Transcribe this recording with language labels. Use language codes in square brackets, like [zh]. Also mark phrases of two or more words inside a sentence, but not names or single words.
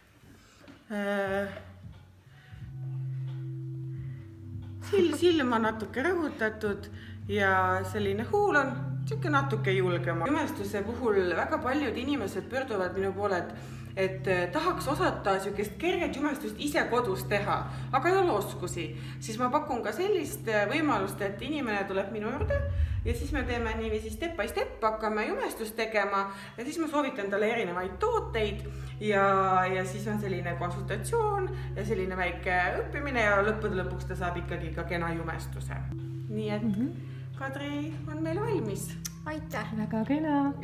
[et] Silm on natuke rõhutatud ja selline huul on natuke julgema. Jumestuse puhul väga paljud inimesed pöörduvad minu poole, et tahaks osata sellist kerget jumestust ise kodus teha, aga ei ole oskusi. Siis ma pakun ka sellist võimalust, et inimene tuleb minu juurde ja siis me teeme niiviisi [en] step by step, [et] hakkame jumestust tegema ja siis ma soovitan talle erinevaid tooteid ja siis on selline konsultatsioon ja selline väike õppimine ja lõppude lõpuks ta saab ikkagi ka kena jumestuse. Nii et Kadri on meil valmis. Aitäh, väga kena.